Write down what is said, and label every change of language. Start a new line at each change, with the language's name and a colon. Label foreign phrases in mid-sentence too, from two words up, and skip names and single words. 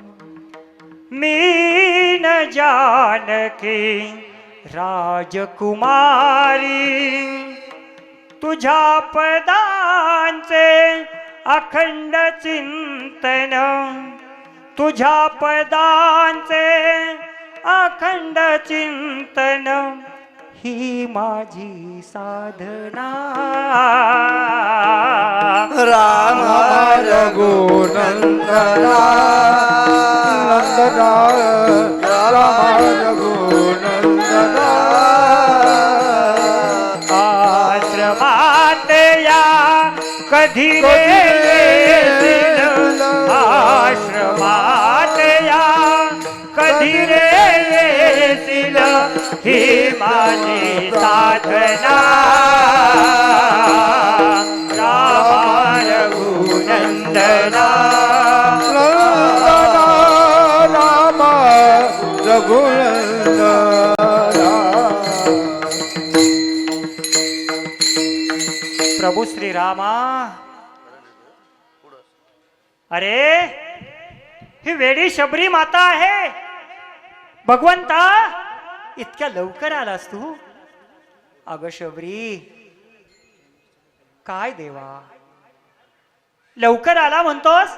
Marathi: मीन जानकी राजकुमारी, तुझ्या पदांचे अखंड चिंतन, तुझ्या पदांचे अखंड चिंतन ही माझी साधना. राम रघुनंदना नंदना, राम रघुनंदना. आश्रमात या कधी रे येशील, आश्रमात या कधी रे येशील ही माझी साधना. राम रघुनंदना, राम रघुनंदना. प्रभू श्री रामा, अरे ही वेडी शबरी माता आहे. भगवंता इतक्या लवकर आलास तू? अगं शबरी, काय देवा लवकर आला म्हणतोस?